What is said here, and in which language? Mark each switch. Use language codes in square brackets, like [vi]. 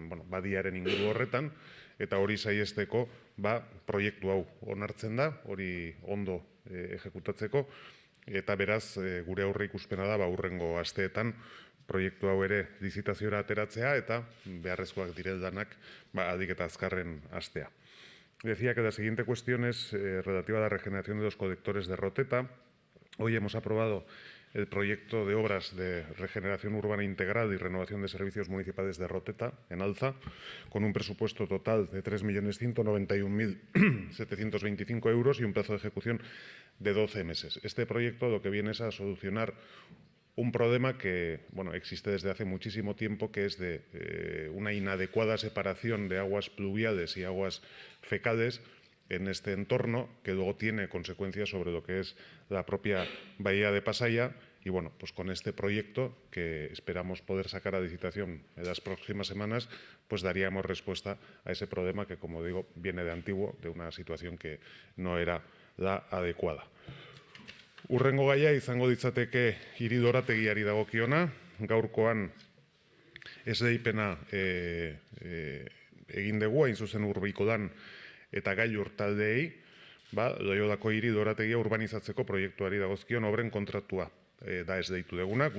[eu] badiaren inguru horretan, eta hori saihesteko proiektu hau onartzen da, hori ondo ejekutatzeko, eta beraz gure aurre ikuspena da hurrengo asteetan proiektu hau ere lizitaziora ateratzea eta beharrezkoak direldanak adik eta azkarren astea. [es] Decía que la siguiente cuestión es relativa a la regeneración de los colectores de Roteta. Hoy hemos aprobado el proyecto de obras de regeneración urbana integral y renovación de servicios municipales de Roteta, en Alza, con un presupuesto total de 3.191.725 euros y un plazo de ejecución de 12 meses. Este proyecto lo que viene es a solucionar un problema que existe desde hace muchísimo tiempo, que es de una inadecuada separación de aguas pluviales y aguas fecales en este entorno, que luego tiene consecuencias sobre lo que es la propia bahía de Pasaia. Y pues con este proyecto, que esperamos poder sacar a licitación en las próximas semanas, pues daríamos respuesta a ese problema que, como digo, viene de antiguo, de una situación que no era la adecuada. [eu] Urrengo gaia izango ditzateke hiri lorategiari dagokiona. Gaurkoan esleipena egin dugu, hain zuzen Urbikolan eta Gailur taldeei, Loiolako hiri lorategia urbanizatzeko proiektuari dagozkion obren kontratua da esleitu duguna.